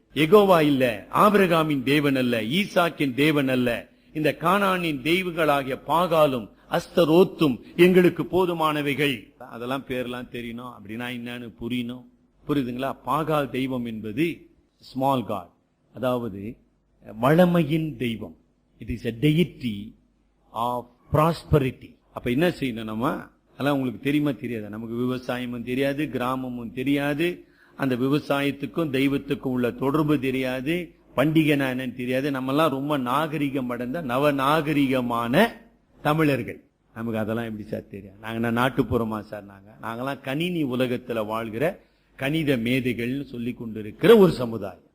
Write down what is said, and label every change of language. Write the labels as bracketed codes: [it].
[ta] யெகோவா இல்ல, ஆபிரகாமின் தேவன் அல்ல, ஈசாக்கின் தேவன் அல்ல, இந்த கானானின் தெய்வங்களாகிய பாகாலும் அஸ்தரோத்தும் எங்களுக்கு போதுமானவைகள். அதெல்லாம் பேர்லாம் தெரியணும், அப்படின்னா என்னன்னு புரியணும். புரியுதுங்களா? பாகால் தெய்வம் என்பது ஸ்மால் காட், அதாவது வளமையின் தெய்வம். [en] It is a deity of prosperity. [ta] அப்ப என்ன செய்யணும் நம்ம? அதெல்லாம் உங்களுக்கு தெரியுமா தெரியாது? நமக்கு விவசாயமும் தெரியாது, கிராமமும் தெரியாது, அந்த விவசாயத்துக்கும் தெய்வத்துக்கும் உள்ள தொடர்பு தெரியாது, பண்டிகை என்னன்னு தெரியாது. நம்ம எல்லாம் ரொம்ப நாகரிகம் அடைந்த நவநாகரிகமான தமிழர்கள். நமக்கு அதெல்லாம் எப்படி சார் தெரியாது? நாங்க நாட்டுப்புறமா சார்? நாங்கெல்லாம் கணினி உலகத்துல வாழ்கிற கணித மேதைகள்னு சொல்லி கொண்டிருக்கிற ஒரு சமுதாயம்.